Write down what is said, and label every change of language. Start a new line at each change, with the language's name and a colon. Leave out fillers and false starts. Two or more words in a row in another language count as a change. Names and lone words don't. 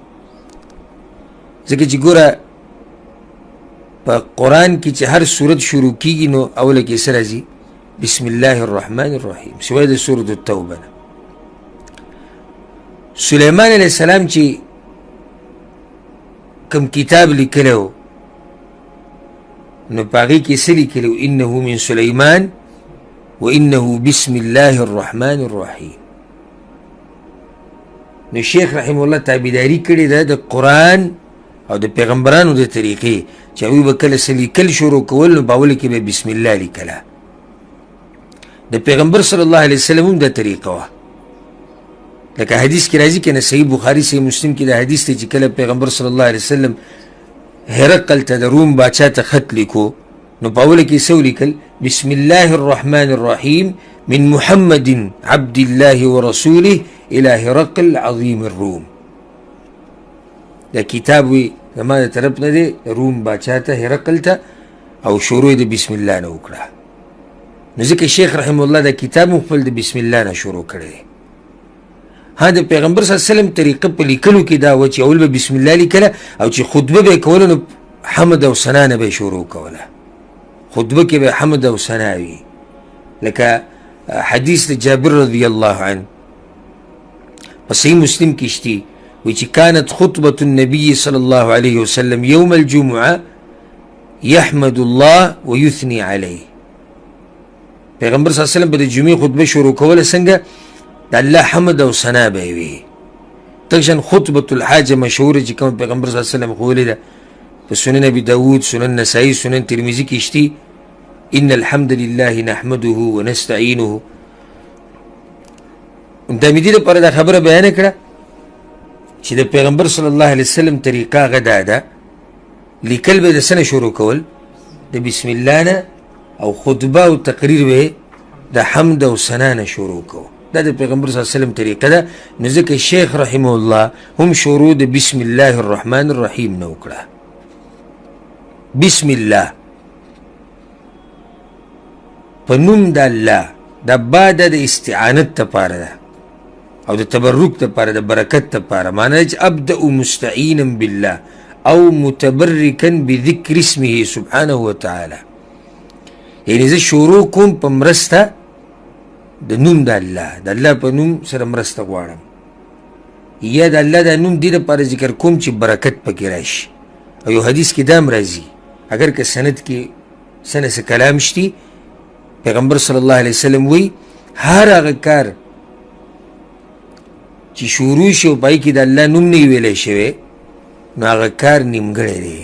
Pashto: ځکه چې ګوره په قرآن کې چې هر صورت شروع کېږي نو اوله کې څه راځي؟
Arabic: بسم الله الرحمن الرحیم،
Pashto: سوای د سورة التوبه نه. سلیمان
Arabic: علیه السلام
Pashto: چې کوم کتاب لیکلی و نو په هغې کې څه لیکلی و؟
Arabic: انه من سلیمان و انه بسم الله الرحمن الرحیم.
Pashto: نو شیخ
Arabic: رحمه الله
Pashto: تابعداري کړې ده د قرآن او د پیغمبرانو د طریقې چې هغوی به کله څه لیکل شروع کول نو په اوله کې به بسم الله لیکله. د پیغمبر
Arabic: صلی الله علیه وسلم
Pashto: هم دا طریقه وه. لکه حدیث کې راځي که نه، صحیح بخاري صحیح مسلم کې دا حدیث دی چې کله پیغمبر
Arabic: صلی الله علیه وسلم
Pashto: هرقل ته د روم باچا ته خط لیکو نو په اوله کې څه ولیکل؟
Arabic: بسم الله الرحمن الرحیم من محمد عبد الله ورسوله الى هرقل عظیم الروم.
Pashto: دا کتاب وی زما د طرف نه دی روم باچا ته هرقل ته، او شروع د بسم الله نه وکړه. نو ځکه شیخ
Arabic: رحمه الله
Pashto: دا کتاب هم خپل د بسم الله نه شروع کړی. ها د پیغمبر
Arabic: صلی الله علیه وسلم
Pashto: طریقه په لیکلو کې دا و چې اول به بسم الله لیکله او چې خطبه به یې کوله نو حمد او ثنا نه به یې شروع کوله. خطبه کې به حمد او ثنا وي. لکه حدیث د جابر
Arabic: رضی الله عنه
Pashto: په صحیح مسلم کې شتي، وی چې
Arabic: كانت خطبة النبي صلى الله عليه وسلم يوم الجمعة يحمد الله ويثني عليه.
Pashto: پیغمبر
Arabic: صلی الله علیه وسلم
Pashto: به د جمعې خطبه شروع کوله څنګه؟ د الله حمد او ثنا به یې وي. دغشان خطبة الحاجه مشهوره چې کوم پیغمبر
Arabic: صلی الله علیه وسلم
Pashto: ښوولې ده په سنن ابي داود، سنن نسائي، سنن ترمذي کې شتي،
Arabic: ان الحمد لله نحمده ونستعينه.
Pashto: د دې لپاره دا خبره بیان کړه چې د پیغمبر
Arabic: صلی الله علیه وسلم
Pashto: طریقه هغه دا ده، لیکل به د څه نه شروع کول؟ د بسم الله نه، او خطبه او تقریر به د حمد او ثنا نه شروع کو. دا د پیغمبر
Arabic: صلی الله علیه وسلم
Pashto: طریقه ده. نو ځکه شیخ
Arabic: رحمه الله
Pashto: هم شروع د
Arabic: بسم الله الرحمن الرحیم
Pashto: نه وکړه.
Arabic: بسم الله
Pashto: په نوم د الله. دا با د استعانت دپاره ده او د تبرک دپاره د برکت دپاره. معنی چې
Arabic: ابدأ مستعینا بالله او متبرکا بذکر اسمه سبحانه وتعالى.
Pashto: یعنی زه شروع کوم په مرسته د نوم د الله، د الله په نوم سره مرسته غواړم، یا د الله د نوم دې دپاره ذکر کوم چې برکت پکې راشي. او یو حدیث کې دام راځي، اگر که سند کې سنه څه کلام شتي، پیغمبر
Arabic: صلی الله علیه وسلم
Pashto: وی هر هغه کار چې شروع شي او پای کې د الله نوم نه ویلی شوی نو هغه کار نیمګړی دی.